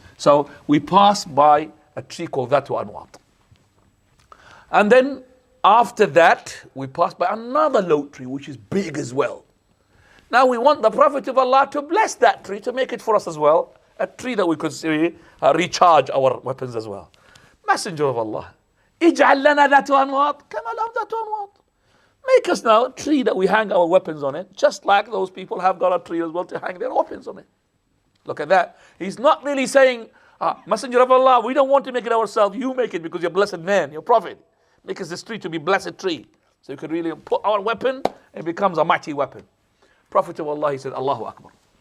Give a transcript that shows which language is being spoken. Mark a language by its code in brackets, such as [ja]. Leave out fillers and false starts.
[en] So we passed by a tree called Dhatu Anwat. And then after that, we passed by another low tree, which is big as well. Now we want the Prophet of Allah to bless that tree, to make it for us as well, a tree that we could recharge our weapons as well. Messenger of Allah, [ar] اجعل لنا ذات أنواط كما لهم ذات أنواط. [en] Make us now a tree that we hang our weapons on it, just like those people have got a tree as well to hang their weapons on it. Look at that. He's not really saying, Messenger of Allah, we don't want to make it ourselves. You make it because you're a blessed man, you're prophet. Make us this tree to be blessed tree. So you could really put our weapon, and it becomes a mighty weapon. Prophet of Allah, he said, Allahu Akbar.